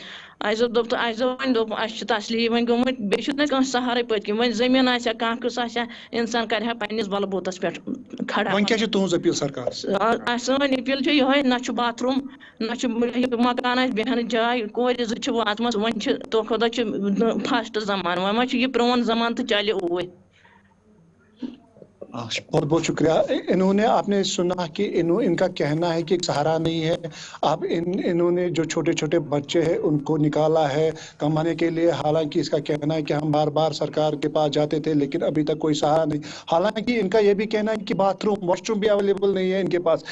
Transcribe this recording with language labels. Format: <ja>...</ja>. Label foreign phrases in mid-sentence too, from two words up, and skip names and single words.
<ks>اَسہِ دوٚپ وۄنۍ دوٚپ اَسہِ چھِ تسلی وۄنۍ گٔمٕتۍ، بیٚیہِ چھُنہٕ اَسہِ کٲنٛسہِ سہارے پٔتۍ کِنۍ، وۄنۍ زٔمیٖن آسہِ ہا کانٛہہ قٕصہٕ آسہِ ہا، اِنسان کرِ ہا پننِس بلہٕ بوٗتس پٮ۪ٹھ کھڑا۔ وۄنۍ کیٛاہ چھِ تُہنٛز اپیٖل سرکارس؟ سٲنۍ اپیٖل چھِ یِہوٚے، نہ چھُ باتھ روٗم، نہ چھُ مکان آسہِ بیٚہنٕچ جاے، کورِ زٕ چھِ واتمژٕ، وۄنۍ چھِ دۄہ کھۄتہٕ دۄہ چھِ فاسٹ زمانہٕ، وۄنۍ ما چھُ یہِ پرٛون زمانہٕ تہٕ چلہِ اوٗرۍ۔</ks> <hi>बहुत बहुत शुक्रिया। इन्होंने, आपने सुना कि इनका कहना है कि सहारा नहीं है। अब इन्होंने जो छोटे छोटे बच्चे हैं उनको निकाला है कमाने के लिए। हालांकि इसका कहना है कि हम बार बार सरकार के पास जाते थे लेकिन अभी तक कोई सहारा नहीं। हालांकि इनका ये भी कहना है कि वॉशरूम भी अवेलेबल नहीं है इनके पास।</hi>